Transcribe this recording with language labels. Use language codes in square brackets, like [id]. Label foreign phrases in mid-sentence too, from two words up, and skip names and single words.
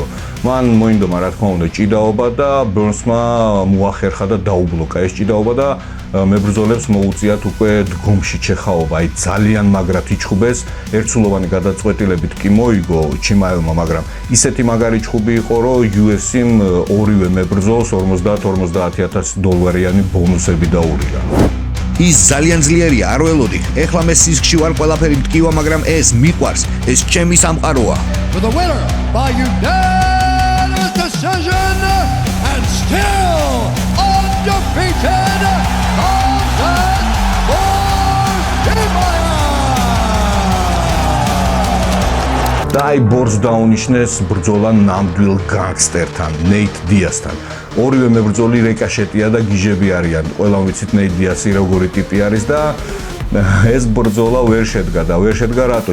[ka] მან მოინდომა რა თქმა უნდა ჭიდაობა და ბონსმა მოახერხა და დაუბლოკა ეს ჭიდაობა და მებრძოლებს მოუწიათ უკვე დგომში ჩეხაობა, აი ძალიან მაგრად იჩხუბეს, ერთსულოვანი გადაწყვეტილებით კი მოიგო ჩიმაევმა, მაგრამ ისეთი მაგარი ჩხუბი იყო, რომ UFC-მ ორივე მებრძოლს $50,000-50,000 ბონუსები დაურიგა. ის ძალიან ძლიერია, არ ველოდი. ეხლა მე სისხლში ვარ, ყველაფერი მткиვა, მაგრამ ეს მიყვარს, ეს ჩემი სამყაროა. [en] For the winner by unanimous decision and still undefeated, Hamzat Chimaev. [ka] და აი ბორს დაუნიშნეს ბრძოლა ნამდვილ განგსტერთან, ნეით დიასთან. ორივე მებრძოლი რეკაშეტია და გიჟები არიან. ყველამ ვიცით ნეით დიასი როგორი ტიპი არის და ეს ბრძოლა ვერ შედგა რატო?